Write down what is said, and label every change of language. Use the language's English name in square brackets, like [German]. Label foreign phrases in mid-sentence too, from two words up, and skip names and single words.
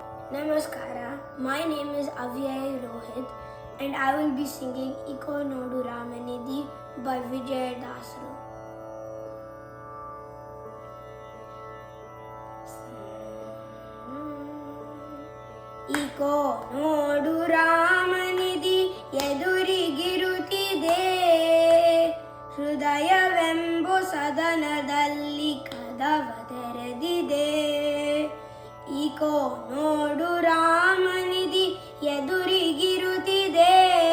[English] Namaskara, my name is Avyay Rohit and I will be singing Iko Nodu Ramanidhi by Vijay Dasru. [Kannada] Iko Nodu Ramanidhi ಎದುರಿಗಿರುತ್ತಿದೆ ಹೃದಯವೆಂಬು ಸದನದಲ್ಲಿ ಕದವ ತೆರೆದಿದೆ ಈಕೋ ನೋಡು ರಾಮನಿಧಿ ಎದುರಿಗಿರುತ್ತಿದೆ